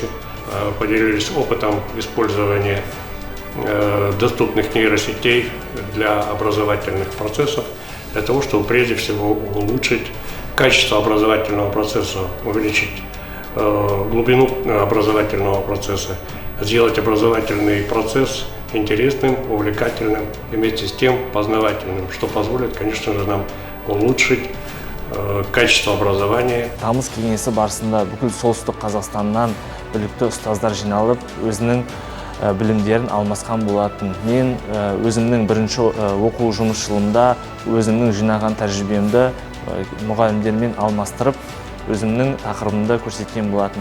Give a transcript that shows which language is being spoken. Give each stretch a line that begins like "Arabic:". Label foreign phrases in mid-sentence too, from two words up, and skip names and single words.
Russian: поделились опытом использования доступных нейросетей для образовательных процессов, для того, чтобы прежде всего улучшить качество образовательного процесса, увеличить глубину образовательного процесса, сделать образовательный процесс интересным, увлекательным и вместе с тем познавательным, что позволит, конечно же, нам улучшить качество образования.
Kazakh: Тамыз кеңесі барысында бүкіл солтүстік Қазақстаннан білікті ұстаздар жиналып, өзінің білімдерін алмасқан болатын. Мен өзімнің бірінші оқу жұмыс жылымда өзімнің жинаған тәжірибемді мұғалімдермен алмастырып, өзімнің тақырыбымда көрсеткен болатын.